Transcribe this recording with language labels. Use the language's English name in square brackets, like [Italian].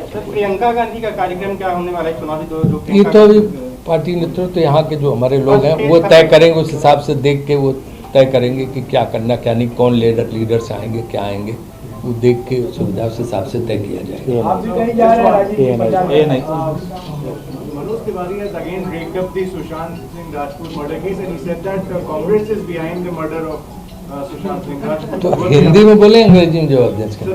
[Hindi] प्रियंका गांधी का कार्यक्रम क्या होने वाला है चुनावी? ये तो अभी पार्टी नेतृत्व, तो यहाँ के जो हमारे लोग हैं वो तय करेंगे, उस हिसाब से देख के वो तय करेंगे कि क्या करना क्या नहीं, कौन लीडर्स आएंगे, क्या आएंगे, वो देख के सुविधा उस हिसाब से तय किया जाएगा। आप भी कहीं जा रहे हैं राजीव पंजाब में? [English] Manoj Tiwari has again raked up the Sushant Singh Rajput murder case and he said that Congress is behind the murder of Sushant Singh Rajput. [Hindi] तो हिंदी में बोले, अंग्रेजी में जवाब दें इसका?